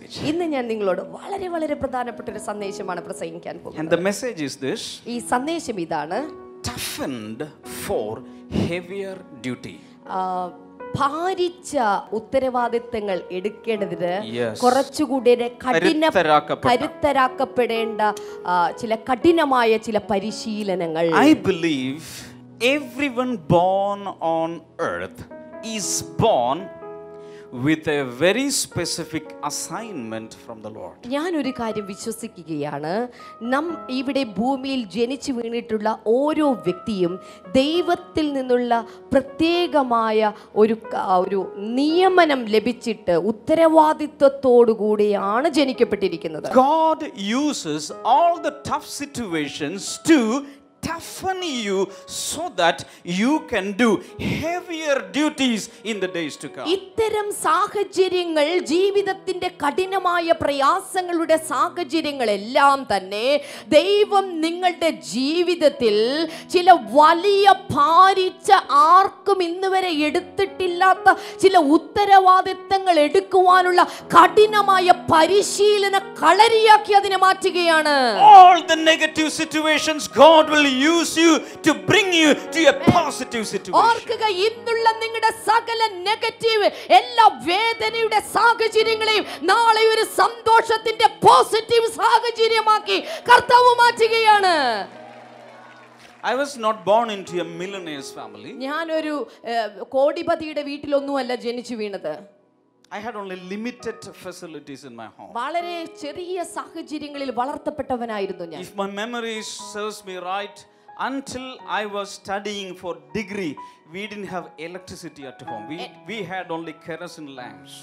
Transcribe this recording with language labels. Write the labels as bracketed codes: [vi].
[ml] ഇന്ന് ഞാൻ നിങ്ങളോട് വളരെ വളരെ പ്രധാനപ്പെട്ട ഒരു സന്ദേശമാണ് പ്രസംഗിക്കാൻ പോകുന്നത്. [en] And the message is this. [ml] ഈ സന്ദേശം ഇതാണ്: [en] toughened for heavier duty. [ml] ഭാരിച്ച ഉത്തരവാദിത്തങ്ങൾ എടുക്കേണ്ടതിന് [en] Yes. [ml] കുറച്ചുകൂടി കരുത്തരാക്കപ്പെടേണ്ട ചില കഠിനമായ ചില പരിശീലനങ്ങൾ. [en] I believe everyone born on earth is born with a very specific assignment from the Lord. [ml] ഞാൻ ഒരു കാര്യം വിശ്വസിക്കുകയാണ്, ഇവിടെ ഭൂമിയിൽ ജനിച്ചു വീണിട്ടുള്ള ഓരോ വ്യക്തിയും ദൈവത്തിൽ നിന്നുള്ള പ്രത്യേകമായ ഒരു നിയമനം ലഭിച്ചിട്ട് ഉത്തരവാദിത്വത്തോടുകൂടിയാണ് ജനിക്കപ്പെട്ടിരിക്കുന്നത്. [en] God uses all the tough situations to toughen you so that you can do heavier duties in the days to come. [ml] ഇത്തരം സാഹചര്യങ്ങൾ, ജീവിതത്തിന്റെ കഠിനമായ പ്രയാസങ്ങളുടെ സാഹചര്യങ്ങളെല്ലാം തന്നെ ദൈവം നിങ്ങളുടെ ജീവിതത്തിൽ ചില വലിയ ഭാരിച്ച, ആർക്കും ഇന്ന് വരെ എടുത്തിട്ടില്ലാത്ത ചില ഉത്തരവാദിത്തങ്ങൾ എടുക്കുവാനുള്ള കഠിനമായ പരിശീലന കളരിയാക്കി അതിനെ മാറ്റുകയാണ്. [en] All the negative situations God will use you to bring you to a positive situation. [ml] ഓർക്കുക, ഇന്നുള്ള നിങ്ങളുടെ സകല നെഗറ്റീവ് എല്ലാ വേദനയുടെ സാഹചര്യങ്ങളെയും നാളെ ഒരു സന്തോഷത്തിന്റെ പോസിറ്റീവ് സാഹചര്യമാക്കി കർത്താവ് മാറ്റുകയാണ്. [en] I was not born into a millionaire's family. [ml] ഞാനൊരു കോടിപതിയുടെ വീട്ടിലൊന്നുമല്ല ജനിച്ചു വീണത്. [en] I had only limited facilities in my home. [ml] വളരെ ചെറിയ സാഹചര്യങ്ങളിൽ വളർത്തപ്പെട്ടവനായിരുന്നു ഞാൻ. [en] If my memory serves me right, until I was studying for degree, we didn't have electricity at home. We had only kerosene lamps.